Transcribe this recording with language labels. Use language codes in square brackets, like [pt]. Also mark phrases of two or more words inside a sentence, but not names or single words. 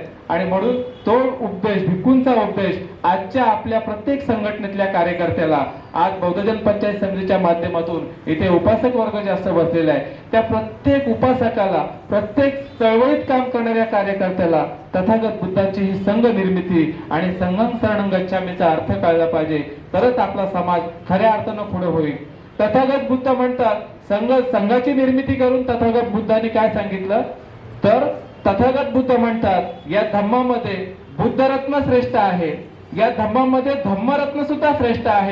[mr] आणि म्हणून तो उपदेश, भिक्खूंचा उपदेश आजच्या आपल्या प्रत्येक संघटनेतल्या कार्यकर्त्याला, आज बौद्धजन पंचायत समितीच्या माध्यमातून इथे उपासक वर्ग जास्त बसलेला आहे, त्या प्रत्येक उपासकाला, प्रत्येक चळवळीत काम करणाऱ्या कार्यकर्त्याला तथागत बुद्धांची ही संघ निर्मिती आणि [pi] संघं शरणं गच्छामीचा [mr] अर्थ कळला पाहिजे, तरच आपला समाज खऱ्या अर्थानं पुढे होईल. तथागत बुद्ध म्हणतात संघाची निर्मिती करून तथागत बुद्धांनी काय सांगितलं? तर तथागत बुद्ध म्हणतात या धम्मामध्ये बुद्धरत्न श्रेष्ठ आहे, या धम्मामध्ये धम्मरत्न सुद्धा श्रेष्ठ आहे.